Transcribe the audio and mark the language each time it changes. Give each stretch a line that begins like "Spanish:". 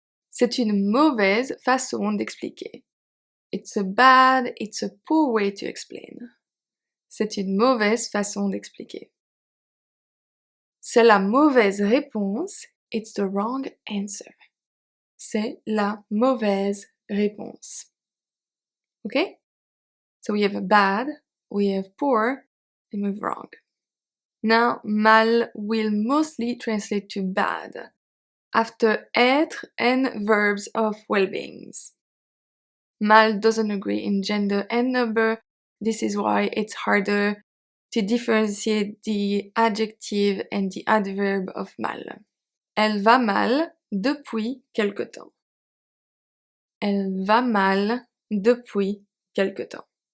French: C'est une mauvaise façon d'expliquer.
English: It's a bad, it's a poor way to explain.
French: C'est une mauvaise façon d'expliquer. C'est la mauvaise réponse,
English: it's the wrong answer.
French: C'est la mauvaise réponse.
English: Okay? So we have a bad, we have poor, and we have wrong. Now, mal will mostly translate to bad, after être and verbs of well-beings. Mal doesn't agree in gender and number. This is why it's harder to differentiate the adjective and the adverb of mal.
French: Elle va mal depuis quelque temps. Elle va mal depuis quelque temps.